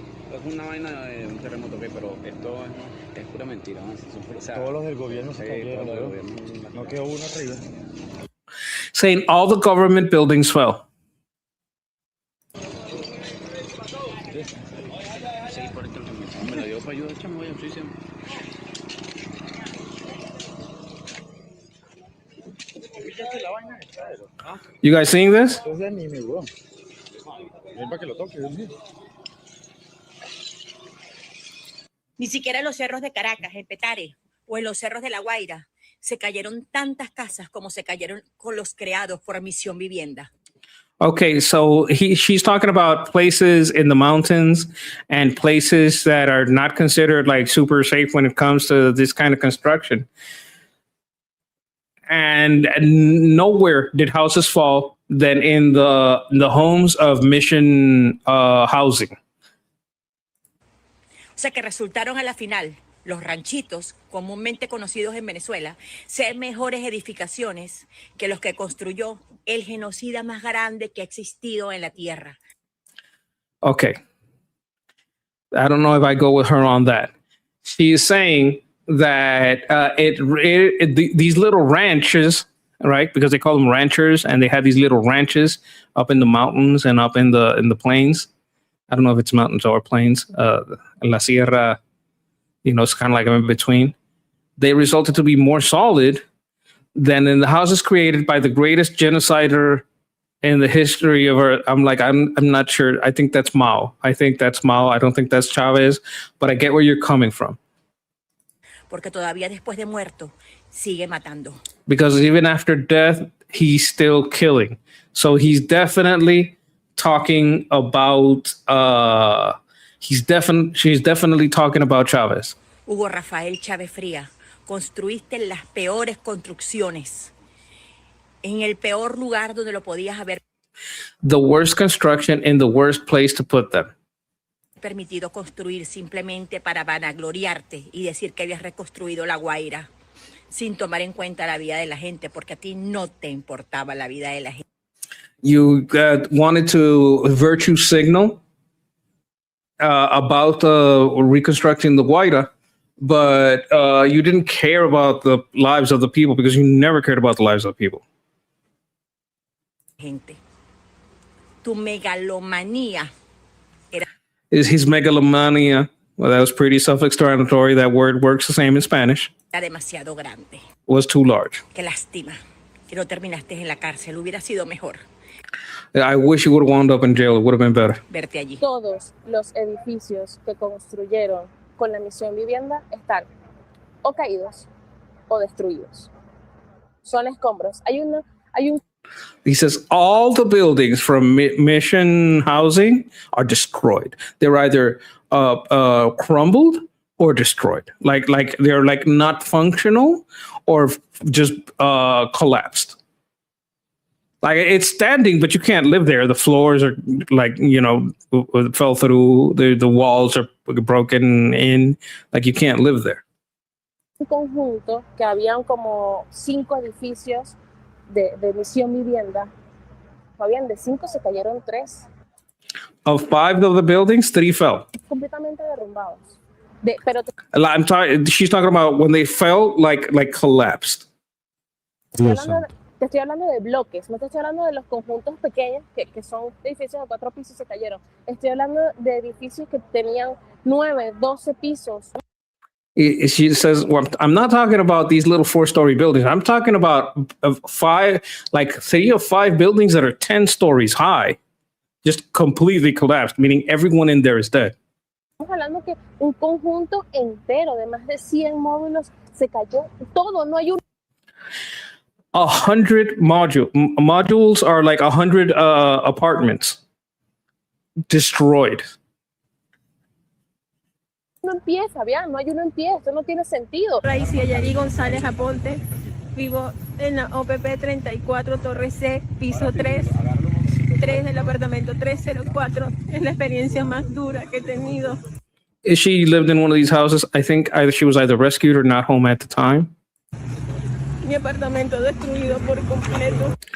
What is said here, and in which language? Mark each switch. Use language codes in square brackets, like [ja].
[es] Es una vaina de un terremoto, pero esto es pura mentira. Todos los del gobierno se cayeron. No quedó uno arriba. [en] Saying all the government buildings fell. [es] Sí, porque [en] You guys seeing this? [es] Ni siquiera en los cerros de Caracas, en Petare, o en los cerros de La Guaira, se cayeron tantas casas como se cayeron con los creados por Misión Vivienda. [en] Okay, so she's talking about places in the mountains and places that are not considered like super safe when it comes to this kind of construction. And nowhere did houses fall than in the homes of Mission Housing. [es] O sea que resultaron a la final los ranchitos, comúnmente conocidos en Venezuela, ser mejores edificaciones que los que construyó el genocida más grande que ha existido en la tierra. [en] Okay. I don't know if I go with her on that. She's saying that these little ranches, right? Because they call them ranchers, and they have these little ranches up in the mountains and up in the plains. I don't know if it's mountains or plains. La Sierra, you know, it's kind of like in between. They resulted to be more solid than in the houses created by the greatest genocider in the history of our. I'm not sure. I think that's Mao. I don't think that's Chavez, but I get where you're coming from. [es] Porque todavía después de muerto, sigue matando. [en] Because even after death, he's still killing. So he's definitely talking about she's definitely talking about Chavez. [es] Hugo Rafael Chávez Fría, construiste las peores construcciones en el peor lugar donde lo podías haber [en] The worst construction in the worst place to put them. [es] permitido construir simplemente para vanagloriarte y decir que habías reconstruido La Guaira sin tomar en cuenta la vida de la gente, porque a ti no te importaba la vida de la gente. [en] You wanted to virtue signal about reconstructing the Guaira, but you didn't care about the lives of the people because you never cared about the lives of people. [es] Gente. Tu megalomanía era [en] Is his megalomania? Well, that was pretty self-explanatory. That word works the same in Spanish. [es] demasiado grande. [en] Was too large. [es] Qué lástima que no terminaste en la cárcel. Hubiera sido mejor [en] I wish you would have wound up in jail. It would have been better. [es] verte allí. Todos los edificios que construyeron con la Misión Vivienda están o caídos o destruidos. Son escombros. Hay un [en] He says all the buildings from Mission Housing are destroyed. They're either crumbled or destroyed. Like they're like not functional or just collapsed. Like it's standing, but you can't live there. The floors are like, you know, fell through. The walls are broken in. Like you can't live there. [es] conjunto que habían como 5 edificios de Misión Vivienda. Habían de 5, se cayeron 3. [en] Of 5 of the buildings, 3 fell. [es] Completamente derrumbados. Pero [en] She's talking about when they fell, like collapsed. [es] te estoy hablando de bloques, no te estoy hablando de los conjuntos pequeños que son edificios de 4 pisos y se cayeron. Estoy hablando de edificios que tenían 9, 12 pisos. [en] She says, well, I'm not talking about these little 4-story buildings. I'm talking about 5, like 3 or 5 buildings that are 10 stories high, just completely collapsed, meaning everyone in there is dead. [es] Estamos hablando que un conjunto entero de más de 100 módulos se cayó. Todo, no hay un... [en] 100 modules are like 100 apartments destroyed. [es] No empieza, Fabián, no hay uno en pie, esto no tiene sentido. Raícia Yari González Aponte, vivo en la OPP 34, Torre C, piso 3 del apartamento 304. Es la experiencia más dura que he tenido. [en] She lived in one of these houses. I think she was either rescued or not home at the time. [es] Mi apartamento destruido por completo.